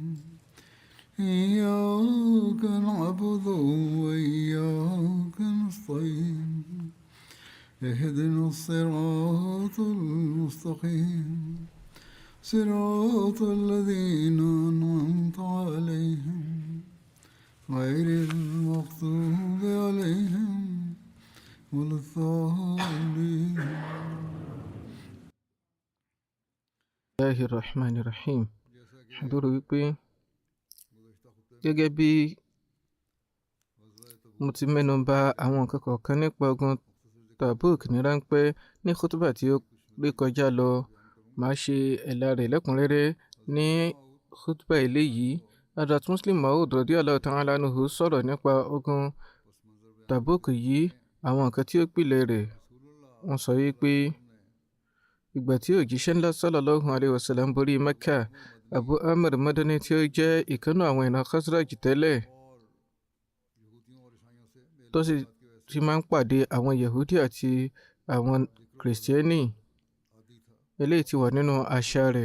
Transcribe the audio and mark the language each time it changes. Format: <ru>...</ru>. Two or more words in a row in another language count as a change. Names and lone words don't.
<ar>إياك نعبد وإياك نستعين اهدنا الصراط المستقيم صراط الذين أنعمت عليهم غير المغضوب عليهم ولا الضالين. بسم الله الرحمن الرحيم.</ar> <yo>Àdúrà wípé gẹ́gẹ́ bí mo ti mẹ́nu bà àwọn nǹkan kọ̀ọ̀kan nípa ogun Tabuk ní ráńpẹ́ ní khutba tí ó rí kọjá lọ, màá ṣe ẹ̀là rẹ̀ lẹ́kùnrẹ́rẹ́ ní khutba eléyìí. Hazrat Muslim Maud</yo> <ar>رضي الله تعالى عنه</ar> <yo>sọ̀rọ̀ nípa ogun Tabuk yìí, àwọn nǹkan tí ó pìlẹ̀ rẹ̀. Wọ́n sọ wípé ìgbà tí òjíṣẹ́ ńlá</yo> <ar>صلى الله عليه وسلم</ar> <yo>borí Mẹ́kà, Abu Amr Madani tí ó jẹ́ ìkànnà àwọn ìran Khazraj tẹ́lẹ̀ tó sì ti máa ń pàdé àwọn Yahudi àti àwọn Kìrìsìtẹ́nì, eléyìí ti wà nínú àṣà rẹ̀.</yo>